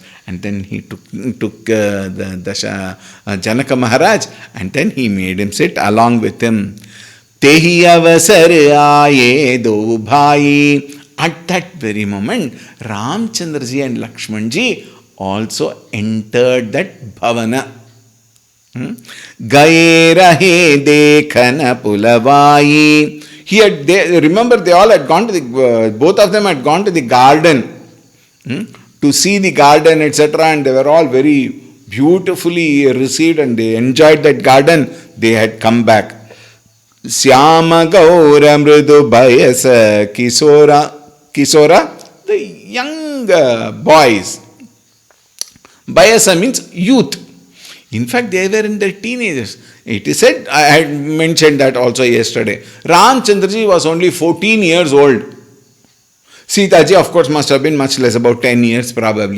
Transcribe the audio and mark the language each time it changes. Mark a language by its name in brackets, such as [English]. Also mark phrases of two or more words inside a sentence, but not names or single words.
[English] And then he took Janaka Maharaj, and then he made him sit along with him. [Awadhi] तेहि अवसर आए दोउ भाई. [English] At that very moment, Ramchandraji and Lakshmanji also entered that bhavana. [Awadhi] गए रहे देखन फुलवाई. [English] Remember, they all had gone to both of them had gone to the garden to see the garden, etc. And they were all very beautifully received, and they enjoyed that garden. They had come back. [Awadhi] स्याम गौर मृदु बयस किसोरा, [English] the young boys. Bayasa means youth. In fact, they were in their teenagers. It is said, I had mentioned that also yesterday, Ramchandraji was only 14 years old. Sitaji, of course, must have been much less, about 10 years probably.